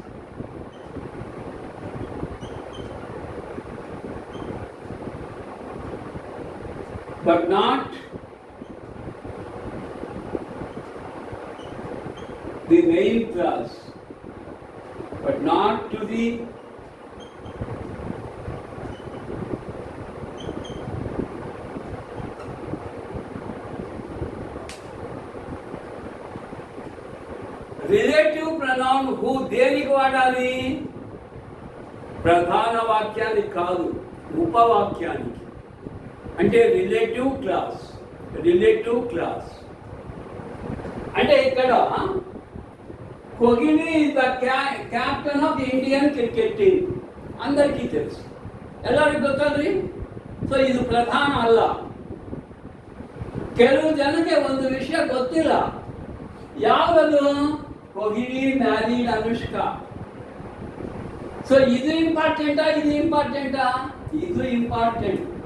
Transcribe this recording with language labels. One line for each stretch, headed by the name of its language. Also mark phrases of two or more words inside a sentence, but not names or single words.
English: But not the main class, but not to the relative pronoun who
Telugu: దేనికి వాడాలి? ప్రధాన వాక్యానికి కాదు, ఉపవాక్యానికి.
English: అంటే relative clause. relative clause
Telugu: అంటే ఇక్కడ
English: Kohli is the captain of Indian cricket team.
Telugu: అందరికీ తెలుసు.
Kannada: ಎಲ್ಲರಿಗೂ ಗೊತ್ತಲ್ರಿ? ಸೊ ಇದು ಪ್ರಧಾನ ಅಲ್ಲ. ಕೆಲವು ಜನಕ್ಕೆ ಒಂದು ವಿಷಯ ಗೊತ್ತಿಲ್ಲ. ಯಾವುದದು? ಕೊಹ್ಲಿ ಮ್ಯಾರಿಡ್ ಅನುಷ್ಕಾ. ಸೊ ಇದು ಇಂಪಾರ್ಟೆಂಟಾ? ಇದು ಇಂಪಾರ್ಟೆಂಟಾ? ಇದು ಇಂಪಾರ್ಟೆಂಟ್.